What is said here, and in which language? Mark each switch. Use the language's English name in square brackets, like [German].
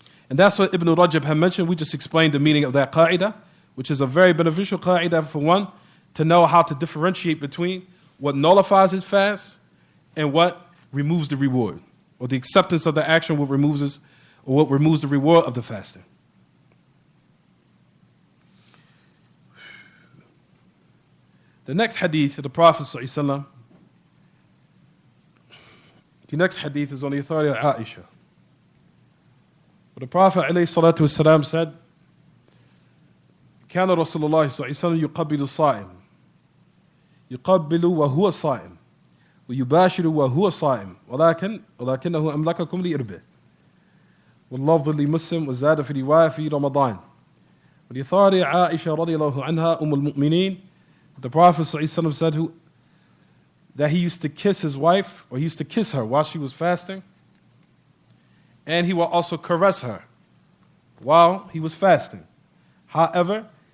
[English] And that's what Ibn Rajab had mentioned. We just explained the meaning of that qa'idah, which is a very beneficial qa'idah for one to know how to differentiate between what nullifies his fast and what removes the reward, or the acceptance of the action what removes the reward of the fasting. The next hadith of the Prophet ﷺ, the next hadith is on the authority of Aisha. But the Prophet ﷺ said, [Arabic] كان رسول الله صلى الله عليه وسلم يقبل الصائم يقبل وهو صائم ويباشر وهو صائم ولكنه أملككم لإربه واللفظ لمسلم وزاد في رواية في رمضان. [English] But the authority of Aisha [Arabic] رضي الله عنها المؤمنين, [English] the Prophet ﷺ said that he used to kiss his wife, or he used to kiss her while she was fasting, and he will also caress her while he was fasting. However,